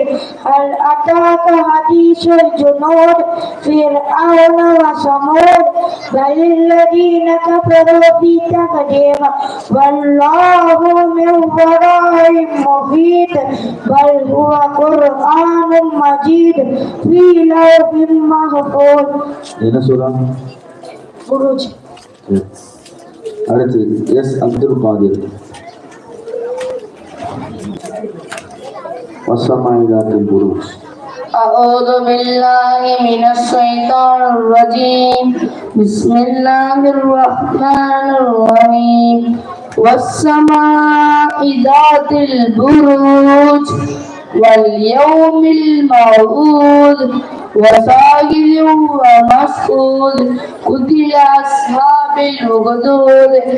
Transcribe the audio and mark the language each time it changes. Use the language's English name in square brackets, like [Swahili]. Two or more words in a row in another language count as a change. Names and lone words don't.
[Arabic] هل أتاك حديث الجنود فرعون وثمود بل الذين كفروا في تقديم والله من ورائهم محيط بل هو قرآن مجيد في لوح محفوظ. [Tamil] என்ன சூரா? புரூஜ். அடுத்து எஸ் அப்துல் காதிர். [Arabic] والسماء ذات البروج. أعوذ بالله من الشيطان الرجيم. بسم الله الرحمن الرحيم. والسماء ذات البروج واليوم الموعود وشاهد ومشهود قتل أصحاب الأخدود.